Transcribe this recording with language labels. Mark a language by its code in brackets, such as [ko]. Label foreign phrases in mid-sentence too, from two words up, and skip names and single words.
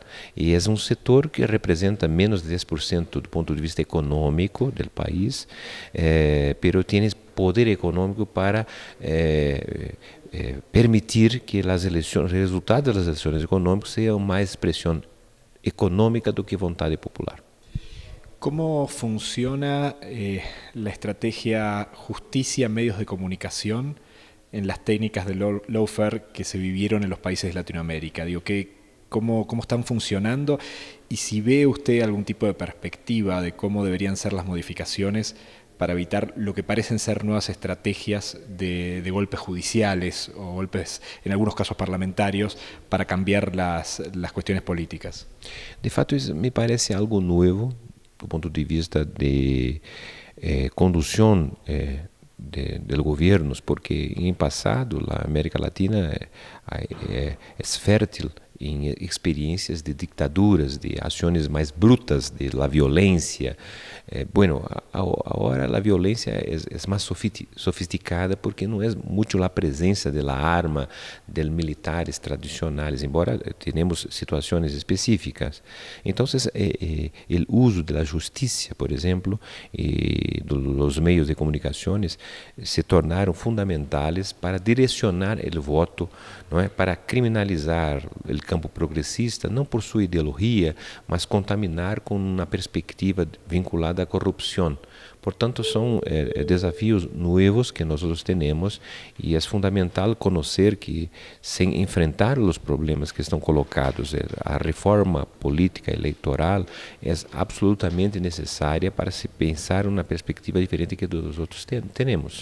[pt] E é um setor que representa menos de 10% do ponto de vista econômico do país, pero tem poder econômico para permitir que as eleições, os resultados das eleições econômicas sejam mais expressão econômica do que vontade popular. [es] ¿Cómo funciona la estrategia justicia-medios de comunicación en las técnicas de lawfare que se vivieron en los países de Latinoamérica? Digo, cómo están funcionando y si ve usted algún tipo de perspectiva de cómo deberían ser las modificaciones para evitar lo que parecen ser nuevas estrategias de golpes judiciales o golpes, en algunos casos parlamentarios, para cambiar las cuestiones políticas. [pt] De fato, isso me parece algo novo do ponto de vista de condução de [es] gobiernos, porque en pasado la América Latina es fértil en experiencias de dictaduras, de acciones más brutas, de la violencia. Bueno, ahora la violencia es más sofisticada porque no es mucho la presencia de la arma, de militares tradicionales, embora tenemos situaciones específicas. Entonces, el uso de la justicia, por ejemplo, y de los medios de comunicaciones [pt] se tornaram fundamentais para direcionar o voto, não é? Para criminalizar o campo progressista, não por sua ideologia, mas contaminar com uma perspectiva vinculada à corrupção. Portanto, são desafios novos que nós temos e é fundamental conhecer que, sem enfrentar os problemas que estão colocados, a reforma política eleitoral é absolutamente necessária para se pensar uma perspectiva diferente que dos outros temos.